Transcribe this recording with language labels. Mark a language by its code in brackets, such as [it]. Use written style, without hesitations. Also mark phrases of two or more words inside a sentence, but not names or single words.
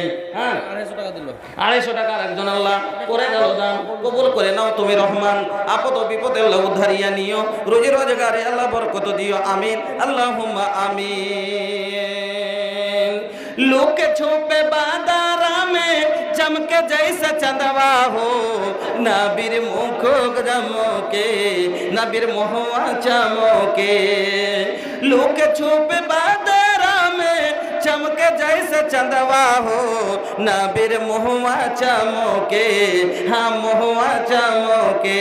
[bn] হ্যাঁ, 250 টাকা একজন আল্লাহ করে গেল দান, কবুল করে নাও তুমি রহমান। আপদ বিপদে আল্লাহ উদ্ধারিয়া নিও, রোজি রোজগারে আল্লাহ বরকত দিও। আমিন আল্লাহুম্মা আমিন। [bho] लुके छुपे बादरा में चमके जैसा चंदवा हो, नबीर मुख चमके, नबीर मोहवा चमके। लुके छुपे बादरा में चमके जैसे चंदवा हो, नबीर मोहवा चमके, हाँ मोहवा चमके।